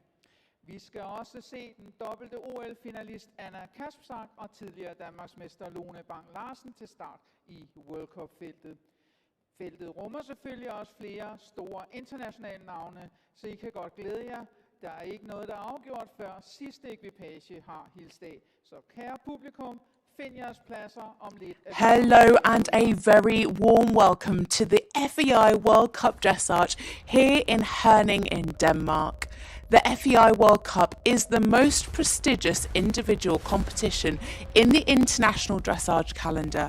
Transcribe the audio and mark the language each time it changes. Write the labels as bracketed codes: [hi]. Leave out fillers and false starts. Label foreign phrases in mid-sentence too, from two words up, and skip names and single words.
[da] Vi skal også se den dobbelte OL-finalist Anna Kaspsak og tidligere Danmarksmester Lone Bang Larsen til start i World Cup-feltet. Feltet rummer selvfølgelig også flere store internationale navne, så I kan godt glæde jer. Der er ikke noget, der er afgjort, før sidste ekvipage har hilsdag. Så kære publikum, find jeres pladser om lidt. [en] Hello and a very warm welcome to the FEI World Cup Dressage here in Herning in Denmark. The FEI World Cup is the most prestigious individual competition in the international dressage calendar.